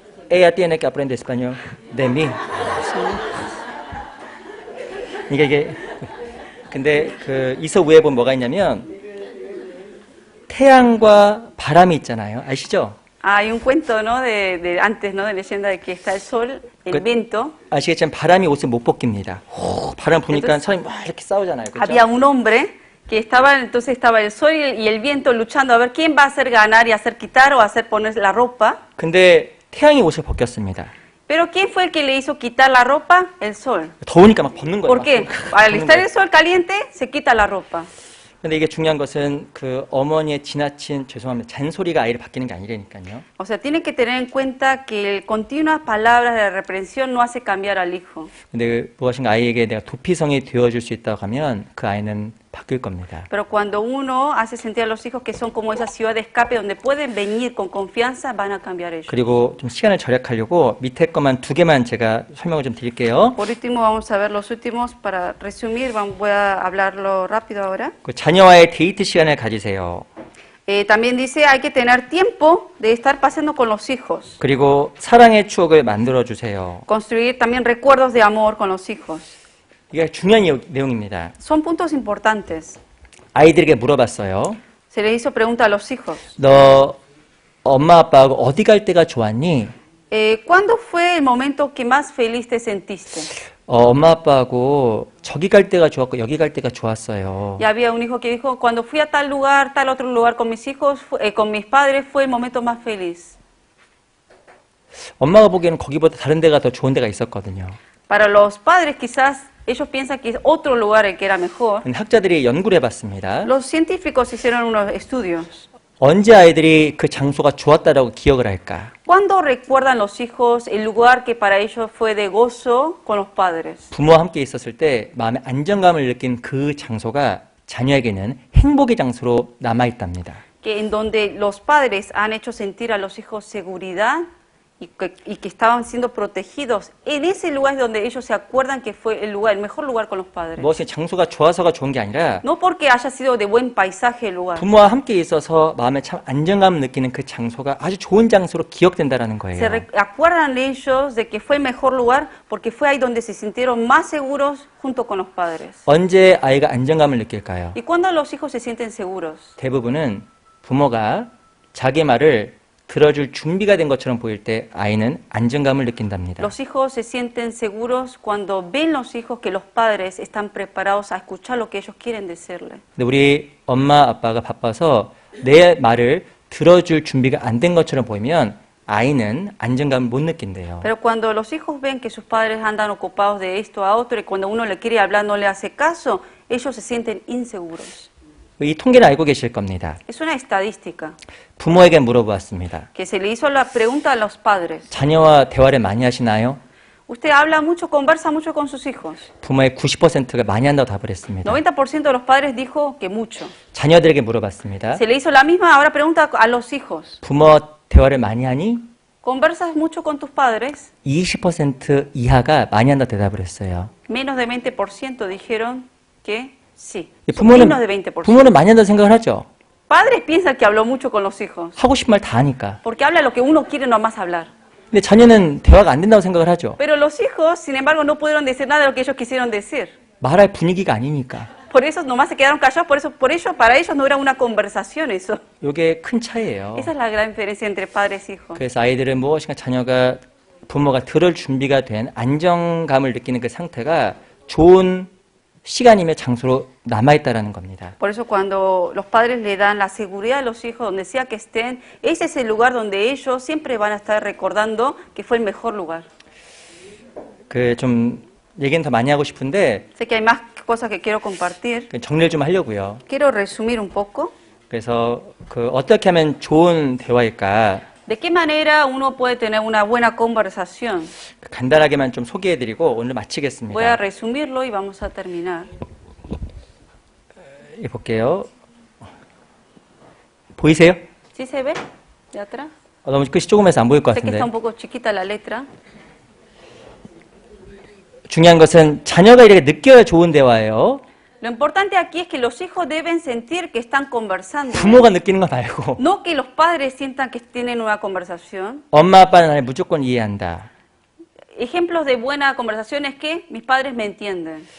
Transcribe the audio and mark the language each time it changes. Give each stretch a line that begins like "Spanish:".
Spanish: Ella tiene que aprender español de mí.
Korean: 이게 근데 그 이솝우에 보면 뭐가 있냐면 태양과 바람이 있잖아요. 아시죠?
Spanish: Hay un cuento, ¿no? De antes, ¿no? De leyenda de que está el sol, el viento.
Korean: 아시겠지만 바람이 옷을 못 벗깁니다. 바람 부니까
Spanish: Entonces,
Korean: 사람이 막 이렇게 싸우잖아요.
Spanish: Había
Korean: 그렇죠?
Spanish: un hombre que entonces estaba el sol y el viento luchando a ver quién va a hacer ganar y hacer quitar o hacer poner la ropa.
Korean: 근데 태양이 옷을 벗겼습니다.
Spanish: Pero ¿quién fue el que le hizo quitar la ropa? El sol.
Korean: 더우니까 막 벗는 거예요.
Spanish: ¿Por
Korean: 막
Spanish: qué?
Korean: 벗는
Spanish: Al estar
Korean: 거예요.
Spanish: el sol caliente, se quita la ropa.
Korean: 근데 이게 중요한 것은 그 어머니의 지나친 죄송합니다. 잔소리가 아이를 바뀌는 게 아니라니까요.
Spanish: O sea, tienen que tener en cuenta que continuas palabras de reprensión no hace cambiar al hijo.
Korean: 근데 무엇인가 아이에게 내가 도피성이 되어줄 수 있다고 하면 그 아이는 바뀔 겁니다.
Spanish: Pero cuando uno hace sentir a los hijos que son como esa ciudad de escape donde pueden venir con confianza, van a cambiar ellos.
Korean: 그리고 좀 시간을 절약하려고 밑에 것만 2개만 제가 설명을 좀 드릴게요.
Spanish: Por último, vamos a ver los últimos. Para resumir, voy a hablarlo rápido ahora.
Korean: 그 자녀와의 데이트 시간을 가지세요.
Spanish: También dice, hay que tener tiempo de estar pasando con los hijos.
Korean: 그리고 사랑의 추억을 만들어 주세요.
Spanish: Construir también recuerdos de amor con los hijos.
Korean: 이게 중요한 내용입니다.
Spanish: Son puntos importantes.
Korean: 아이들에게 물어봤어요.
Spanish: Se les hizo pregunta a los hijos.
Korean: 너 엄마 아빠하고 어디 갈 때가 좋았니?
Spanish: ¿Cuándo fue el momento que más feliz te sentiste?
Korean: 엄마 아빠하고 저기 갈 때가 좋았고 여기 갈 때가 좋았어요.
Spanish: Y había un hijo que dijo, cuando fui a tal lugar, tal otro lugar con mis hijos, con mis padres, fue el momento más feliz.
Korean: 엄마가 보기에는 거기보다 다른 데가 더 좋은 데가 있었거든요.
Spanish: Para los padres quizás ellos piensan que es otro lugar el que era mejor.
Korean: 학자들이 연구를 해봤습니다.
Spanish: Los científicos hicieron unos estudios.
Korean: 언제 아이들이 그 장소가 좋았다라고 기억을 할까?
Spanish: ¿Cuándo recuerdan los hijos el lugar que para ellos fue de gozo con los padres?
Korean: 부모와 함께 있었을 때 마음의 안정감을 느낀 그 장소가 자녀에게는 행복의 장소로 남아있답니다.
Spanish: Que en donde los padres han hecho sentir a los hijos seguridad y que estaban siendo protegidos. En ese lugar es donde ellos se acuerdan que fue el lugar, el mejor lugar con los padres.
Korean: 무엇이 장소가 좋아서가 좋은 게 아니라
Spanish: No porque haya sido de buen paisaje el lugar.
Korean: 부모와 함께 있어서 마음에 참 안정감을 느끼는 그 장소가 아주 좋은 장소로 기억된다라는 거예요.
Spanish: Se acuerdan ellos de que fue el mejor lugar porque fue ahí donde se sintieron más seguros junto con los padres.
Korean: 언제 아이가 안정감을 느낄까요?
Spanish: ¿Y cuándo los hijos se sienten seguros?
Korean: 대부분은 부모가 자기 말을 들어줄 준비가 된 것처럼 보일 때 아이는 안정감을 느낀답니다.
Spanish: Los hijos se sienten seguros cuando ven los hijos que los padres están preparados a escuchar lo que ellos quieren decirle.
Korean: 근데 우리 엄마 아빠가 바빠서 내 말을 들어줄 준비가 안 된 것처럼 보이면 아이는 안정감을 못 느낀대요.
Spanish: Pero cuando los hijos ven que sus padres andan ocupados de esto a otro y cuando uno le quiere hablar no le hace caso, ellos se sienten inseguros.
Korean: 이 통계는 알고 계실 겁니다.
Spanish: Es una estadística
Korean: 부모에게 물어보았습니다.
Spanish: que se le hizo la pregunta a los padres.
Korean: 자녀와 대화를 많이 하시나요?
Spanish: Usted habla mucho, conversa mucho con sus hijos.
Korean: 부모의 90%가 많이 한다고 답을 했습니다.
Spanish: 90% de los padres dijo que mucho.
Korean: 자녀들에게 물어봤습니다.
Spanish: Se le hizo la misma, ahora pregunta a los hijos.
Korean: 부모 대화를 많이 하니?
Spanish: ¿Conversas mucho con tus padres?
Korean: 20% 이하가 많이 한다고 대답을 했어요.
Spanish: Menos de 20% dijeron que sí.
Korean: 부모는
Spanish: Menos de 20%.
Korean: 많이 한다고 생각을 하죠.
Spanish: Padres piensan que habló mucho con los hijos.
Korean: 하고 싶은 말 다 하니까.
Spanish: Porque habla lo que uno quiere nomás hablar.
Korean: 근데 자녀는 대화가 안 된다고 생각을 하죠.
Spanish: Pero los hijos, sin embargo, no pudieron decir nada de lo que ellos quisieron decir.
Korean: 말할 분위기가 아니니까.
Spanish: Por eso nomás se quedaron callados, por ello, para ellos no era una conversación eso.
Korean: 이게 큰 차이예요.
Spanish: Esa es la gran diferencia entre padres y hijos.
Korean: 그래서 아이들은 무엇인가 자녀가 부모가 들을 준비가 된 안정감을 느끼는 그 상태가 좋은 시간이며 장소로 남아있다라는 겁니다.
Spanish: Por eso cuando los padres le dan la seguridad a los hijos, donde sea que estén, ese es el lugar donde ellos siempre van a estar recordando que fue el mejor lugar.
Korean: 좀 얘기는 더 많이 하고 싶은데
Spanish: Sé que hay más cosas que quiero compartir.
Korean: 정리를 좀 하려고요.
Spanish: Quiero resumir un poco.
Korean: 그래서 어떻게 하면 좋은 대화일까?
Spanish: ¿De qué manera uno puede tener una buena conversación?
Korean: 간단하게만 좀 소개해드리고 오늘
Spanish: Voy a
Korean: 마치겠습니다.
Spanish: resumirlo y vamos a terminar.
Korean: 볼게요. 보이세요?
Spanish: ¿Sí se ve? ¿De atrás?
Korean: 너무 끝이 조금해서 안 보일 것
Spanish: Sé que
Korean: 같은데.
Spanish: está un poco chiquita la letra.
Korean: 중요한 것은 자녀가 이렇게 느껴야 좋은 대화예요.
Spanish: Lo importante aquí es que los hijos deben sentir que están conversando.
Korean: 부모가 느끼는 거 말고.
Spanish: No que los padres sientan que tienen una conversación.
Korean: 엄마 아빠는 나를 무조건 이해한다.
Spanish: Ejemplos de buena conversación es que mis padres me entienden.